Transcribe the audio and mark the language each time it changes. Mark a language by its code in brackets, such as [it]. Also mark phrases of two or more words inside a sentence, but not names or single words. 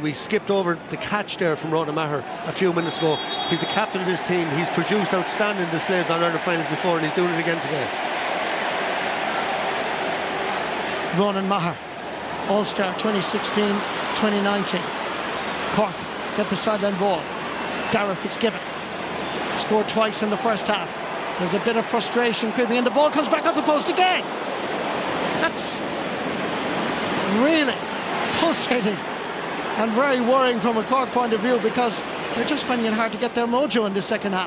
[en] We skipped over the catch there from Ronan Maher a few minutes ago. He's the captain of his team. He's produced outstanding displays in All-Ireland finals before, and he's doing it again today. Ronan Maher, All-Star 2016-2019. Cork get the sideline ball. Darragh Fitzgibbon scored twice in the first half. There's a bit of frustration creeping in. The ball comes back up the post again. That's really pulsating and very worrying from a Cork point of view, because they're just finding it hard to get their mojo in the second half.